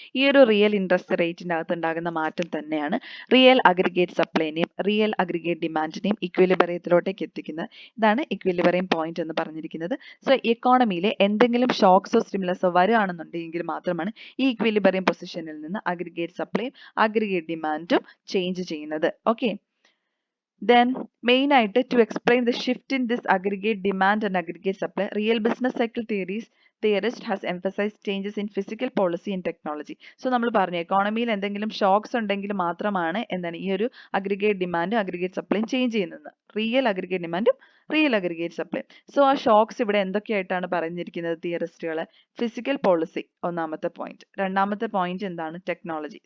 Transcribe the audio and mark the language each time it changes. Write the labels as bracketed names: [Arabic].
[Malayalam] ഈ ഒരു real interest റേറ്റിൻ്റെ അകത്ത് ഉണ്ടാകുന്ന മാറ്റം തന്നെയാണ് റിയൽ അഗ്രിഗേറ്റ് സപ്ലൈനെയും റിയൽ അഗ്രിഗേറ്റ് ഡിമാൻഡിനെയും ഇക്വിലിബ്രിയത്തിലോട്ടേക്ക് എത്തിക്കുന്നത്. ഇതാണ് ഇക്വിലിബ്രിയം പോയിന്റ് എന്ന് പറഞ്ഞിരിക്കുന്നത്. സോ ഇക്കോണമിയിലെ എന്തെങ്കിലും ഷോക്സോ സ്റ്റിമുലസോ വരികയാണെന്നുണ്ടെങ്കിൽ മാത്രമാണ് ഈ ഇക്വിലിബ്രിയം പൊസിഷനിൽ നിന്ന് അഗ്രിഗേറ്റ് സപ്ലൈയും അഗ്രിഗേറ്റ് ഡിമാൻഡും ചേഞ്ച് ചെയ്യുന്നത്. ഓക്കെ. [English] Then main ആയിട്ട് to explain the shift in this aggregate demand and aggregate supply, real business cycle theorist has emphasized changes in physical policy and technology. [Malayalam] So നമ്മൾ പറഞ്ഞു എക്കോണമിയിൽ എന്തെങ്കിലും socks ഉണ്ടെങ്കിൽ മാത്രമാണ് എന്താണ് ഈ ഒരു അഗ്രിഗേറ്റ് ഡിമാൻഡും അഗ്രിഗേറ്റ് സപ്ലൈയും ചേഞ്ച് ചെയ്യുന്നത്. റിയൽ അഗ്രിഗേറ്റ് ഡിമാൻഡും റിയൽ അഗ്രിഗേറ്റ് സപ്ലൈ. സോ ആ ഷോക്സ് ഇവിടെ എന്തൊക്കെയായിട്ടാണ് പറഞ്ഞിരിക്കുന്നത് തിയറിസ്റ്റുകൾ? ഫിസിക്കൽ പോളിസി ഒന്നാമത്തെ പോയിന്റ്, രണ്ടാമത്തെ പോയിന്റ് എന്താണ്? ടെക്നോളജി.